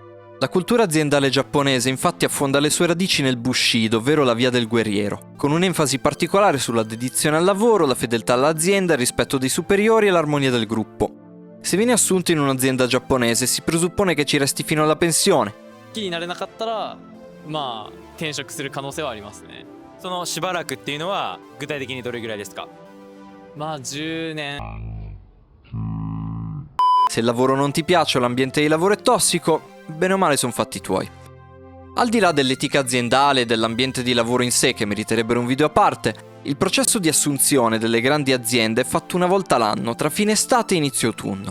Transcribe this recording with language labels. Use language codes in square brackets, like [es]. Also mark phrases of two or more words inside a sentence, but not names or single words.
[it] La cultura aziendale giapponese infatti affonda le sue radici nel Bushido, ovvero la via del guerriero, con un'enfasi particolare sulla dedizione al lavoro, la fedeltà all'azienda, il rispetto dei superiori e l'armonia del gruppo. Se vieni assunto in un'azienda giapponese si presuppone che ci resti fino alla pensione. [ja] 気になれなかったらまあ転職する可能性はありますね。そのしばらくっていうのは具体的にどれぐらいですか？まあ10年。 [it] Se il lavoro non ti piace o l'ambiente di lavoro è tossico, bene o male sono fatti tuoi. Al di là dell'etica aziendale e dell'ambiente di lavoro in sé, che meriterebbero un video a parte, il processo di assunzione delle grandi aziende è fatto una volta l'anno, tra fine estate e inizio autunno.